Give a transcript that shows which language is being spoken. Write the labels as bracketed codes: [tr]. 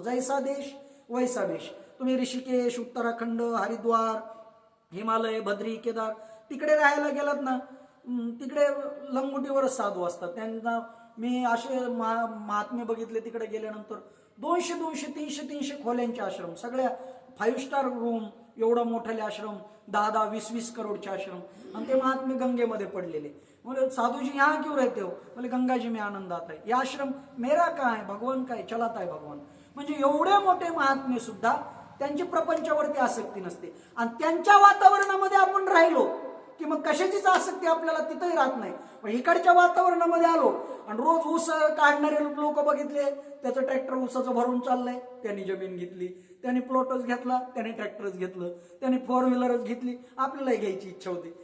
[hi] जैसा देश वैसा वेश. [mr] तुम्ही ऋषिकेश, उत्तराखंड, हरिद्वार, हिमालय, बद्री, केदार तिकडे राहायला गेलात ना, तिकडे लंगोटीवरच साधू असतात. त्यांना मी असे महात्मे बघितले तिकडे गेल्यानंतर, 200, 300 खोल्यांचे आश्रम, सगळ्या 5 स्टार रूम, एवढं मोठाले आश्रम, 10, 20 करोडचे आश्रम, आणि ते महात्मे गंगेमध्ये पडलेले. [hi] बोले साधू जी यहाँ क्यों रहते हो? बोले गंगा जी में आनंद आता है. ये आश्रम मेरा कहाँ है, भगवान का है, चलाता है भगवान. [mr] म्हणजे एवढे मोठे महात्मे सुद्धा त्यांची प्रपंचावरती आसक्ती नसते. आणि त्यांच्या वातावरणामध्ये आपण राहिलो की मग कशाचीच आसक्ती आपल्याला तिथंही राहत नाही. मग इकडच्या वातावरणामध्ये आलो आणि रोज ऊस काढणारे लोक बघितले, त्याचं ट्रॅक्टर ऊसाचं भरून चाललंय, त्यांनी जमीन घेतली, त्यांनी प्लॉटच घेतला, त्यांनी ट्रॅक्टरच घेतलं, त्यांनी 4 व्हीलरच घेतली, आपल्यालाही घ्यायची इच्छा होती.